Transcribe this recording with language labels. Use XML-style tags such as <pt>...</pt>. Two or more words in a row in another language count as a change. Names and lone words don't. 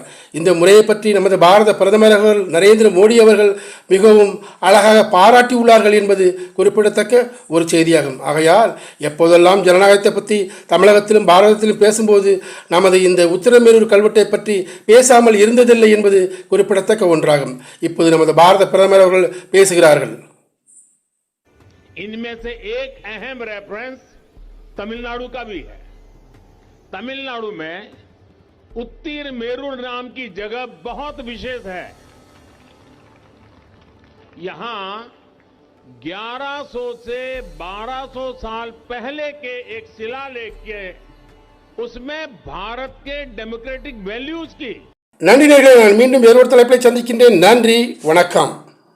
<ta>இந்த முறையை பற்றி நமது பாரத பிரதமர் அவர்கள் நரேந்திர மோடி அவர்கள் மிகவும் அழகாக பாராட்டியுள்ளார்கள் என்பது குறிப்பிடத்தக்க ஒரு செய்தியாகும். ஆகையால் எப்போதெல்லாம் ஜனநாயகத்தை பற்றி தமிழகத்திலும் பாரதத்திலும் பேசும்போது நமது இந்த உத்திரமேரூர் கல்வெட்டை பற்றி பேசாமல் இருந்ததில்லை என்பது குறிப்பிடத்தக்க ஒன்றாகும். இப்போது நமது பாரத பிரதமர் அவர்கள் பேசுகிறார்கள்.</ta> <hi>इनमें से एक अहम रेफरेंस तमिलनाडु का भी है. तमिलनाडु में उत्तिरमेरूर नाम की जगह बहुत विशेष है. यहां 1100 से 1200 साल पहले के एक शिलालेख के उसमें भारत के</hi> <en>democratic values</en> <hi>की.</hi> <ta>நன்றி நேயர்களே, நான் மீண்டும் வேறொரு தலைப்பில் சந்திக்கின்றேன். நன்றி, வணக்கம்.</ta>